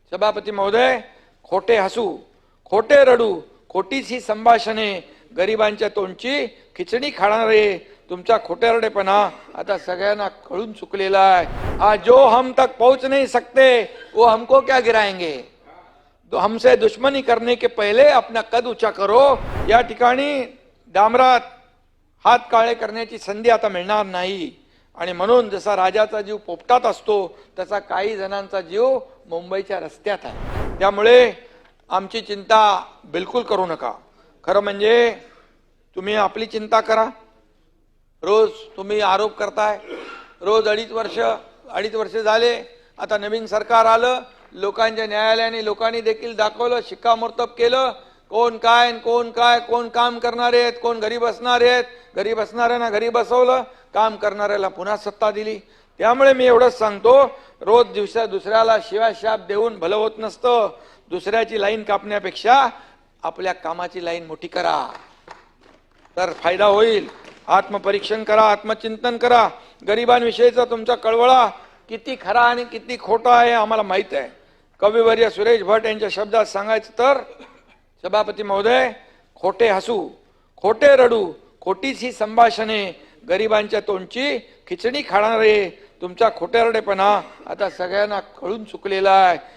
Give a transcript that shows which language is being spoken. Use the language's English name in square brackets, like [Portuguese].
[Marathi] सभापती महोदय, खोटे हसू, खोटे रडू, खोटीच ही संभाषणे, गरिबांच्या तोंडची खिचडी खाणारे तुमचा खोटेरडेपणा आता सगळ्यांना कळून चुकलेला आहे। [Hindi] आज जो हम तक पहुंच नहीं सकते वो हमको क्या गिराएंगे। तो हमसे दुश्मनी करने के पहले अपना कद ऊंचा करो। [Marathi] या ठिकाणी डांबरात हात काळे करण्याची संधी आता मिळणार नाही आणि म्हणून जसा राजाचा जीव पोपटात असतो तसा काही जणांचा जीव मुंबईच्या रस्त्यात आहे। त्यामुळे आमची चिंता बिलकुल करू नका। खरं म्हणजे तुम्ही आपली चिंता करा। रोज तुम्ही आरोप करताय, रोज अडीच वर्ष झाले, आता नवीन सरकार आलं, लोकांच्या न्यायालयाने लोकांनी देखील दाखवलं, शिक्कामोर्तब केलं, कोण काय कोण काम करणारे आहेत, कोण घरी बसणारे आहेत, घरी बसणाऱ्यांना घरी बसवलं, काम करणाऱ्याला पुन्हा सत्ता दिली। त्यामुळे मी एवढंच सांगतो, रोज दुसऱ्याला शिवाशाप देऊन भलं होत नसतं। दुसऱ्याची लाईन कापण्यापेक्षा आपल्या कामाची लाईन मोठी करा तर फायदा होईल। आत्मपरीक्षण करा, आत्मचिंतन करा। गरिबांविषयीचा तुमचा कळवळा किती खरा आणि किती खोटा आहे आम्हाला माहित आहे। कविवर्य सुरेश भट यांच्या शब्दात सांगायचं तर, सभापती महोदय, खोटे हसू, खोटे रडू, खोटीच ही संभाषणे, गरिबांच्या तोंडची खिचडी खाणारे तुमचा खोटेरडेपणा आता सगळ्यांना कळून चुकलेला आहे।